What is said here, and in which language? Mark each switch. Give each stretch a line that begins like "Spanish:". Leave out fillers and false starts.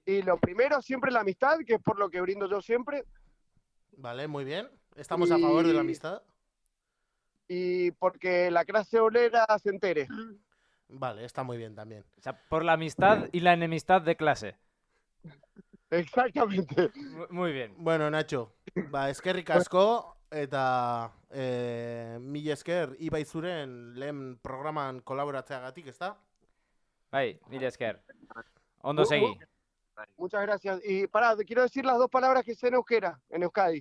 Spanish: Y lo primero, siempre la amistad, que es por lo que brindo yo siempre. vale, muy bien. Estamos a favor de la Y- amistad. Y porque la clase obrera se entere. Vale, está muy bien también. O sea, por la amistad y la enemistad de clase. Exactamente. Muy bien.
Basque: Bueno, Nacho, eskerrik asko eta mila esker Ibai zuren lehen programan kolaboratzeagatik, ezta? Bai, mila esker. Ondo segi.
Spanish: Muchas gracias. Y pará, quiero decir las dos palabras que sé en euskera, en Euskadi.